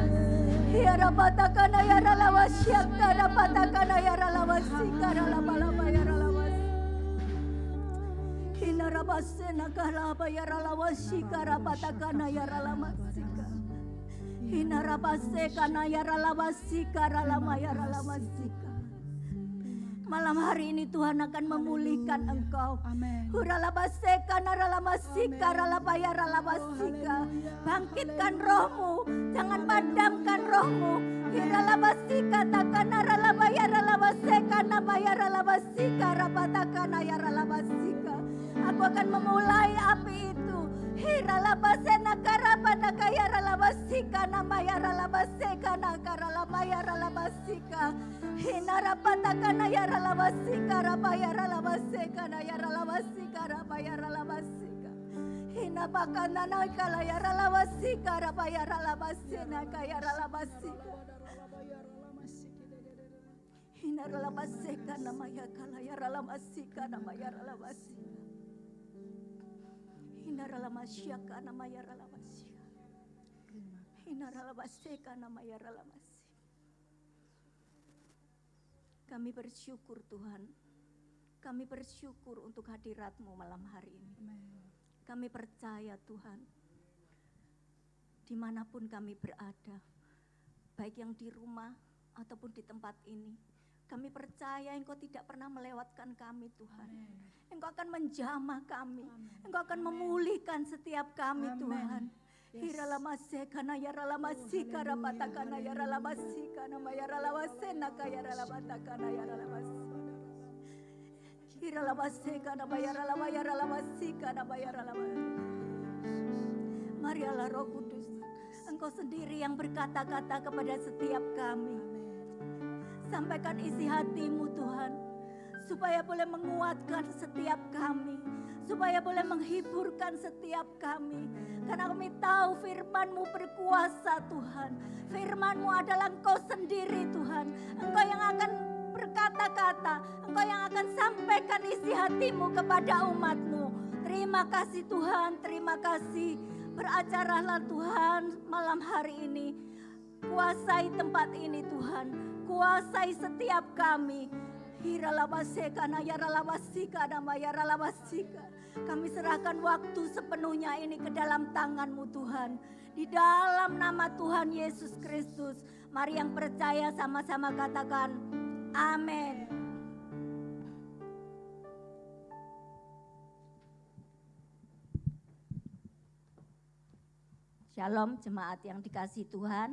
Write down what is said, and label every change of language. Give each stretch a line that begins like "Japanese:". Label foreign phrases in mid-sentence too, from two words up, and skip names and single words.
Indonesian: Hirapatakana yaralawasiaka rapatakana yaralawasika ralabalaba yaralawas. Hinarabasena kalaba yaralawasika rapatakana yaralamasika. Hinarabasekana yaralawasika ralama yaralamasika. Malam hari ini Tuhan akan memulihkan engkau. Amin. Huralabaseka naralamasika ralabaya ralabasika. Bangkitkan rohmu, jangan padamkan rohmu. Hiralabasika takana ralabaya ralabaseka nabaya ralabasika rabatakana ya ralabasika. Aku akan memulai api itu. Hiralabasena karabana kaya ralabasika namaya ralabaseka nakaralabaya ralabasika. Hinarapatakana ya ralabasika rabaya ralabaseka na ya ralabasika rabaya ralabasika. Hinapakana nakala ya ralabasika rabaya ralabasena kaya ralabasika. Hinaralabaseka namaya kala ya ralabasika namaya ralabasika. Hinaralamasika namaya ralabasika. Hinaralabaseka namaya ralabasika. Kami bersyukur Tuhan, kami bersyukur untuk hadirat-Mu malam hari ini. Kami percaya Tuhan, dimanapun kami berada, baik yang di rumah ataupun di tempat ini, kami percaya Engkau tidak pernah melewatkan kami Tuhan. Engkau akan menjamah kami, Engkau akan memulihkan setiap kami Tuhan. Hiralamaseka na yaralamasika rapatakana yaralamasika nama yaralamasena kaya yaralabatakana yaralamasika. Hiralamaseka nama yaralamasika nama yaralamasika. Marialah Roh Kudus, Engkau sendiri yang berkata-kata kepada setiap kami. Sampaikan isi hati-Mu Tuhan, supaya boleh menguatkan setiap kami, supaya boleh menghiburkan setiap kami. Karena kami tahu firman-Mu berkuasa Tuhan. Firman-Mu adalah Engkau sendiri Tuhan. Engkau yang akan berkata-kata, Engkau yang akan sampaikan isi hati-Mu kepada umat-Mu. Terima kasih Tuhan, terima kasih. Beracaralah Tuhan malam hari ini. Kuasai tempat ini Tuhan, kuasai setiap kami. Hiralabaseka na yaralabasika nama yaralabasika. Kami serahkan waktu sepenuhnya ini ke dalam tangan-Mu Tuhan. Di dalam nama Tuhan Yesus Kristus. Mari yang percaya sama-sama katakan amin. Shalom jemaat yang dikasihi Tuhan.